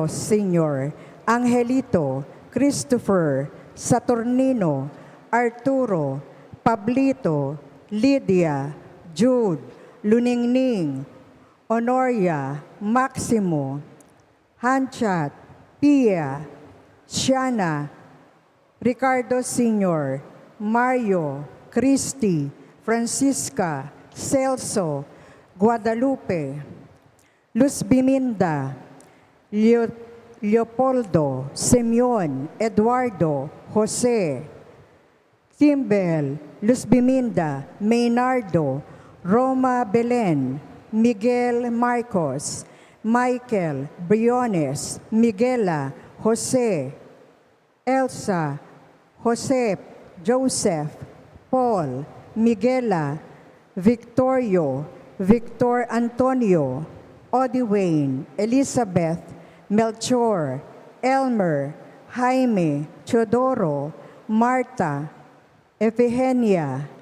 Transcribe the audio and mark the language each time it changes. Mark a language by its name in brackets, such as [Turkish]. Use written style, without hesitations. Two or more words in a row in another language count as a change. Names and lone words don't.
[Filipino] Sr., Angelito, Christopher, Saturnino, Arturo, Pablito, Lydia, Jude, Luningning, Honoria, Maximo, Hanchat, Pia, Shiana, Ricardo Sr., Mario, Christy, Francisca, Celso, Guadalupe, Luz Biminda, Leopoldo, Simeon, Eduardo, Jose, Timbel, Luz Biminda, Maynardo, Roma Belen, Miguel Marcos, Michael, Briones, Miguela, Jose, Elsa, Josep, Joseph, Paul, Miguela, Victorio, Victor Antonio, Odiwayne, Elizabeth, Melchor, Elmer, Jaime, Teodoro, Marta, Efigenia,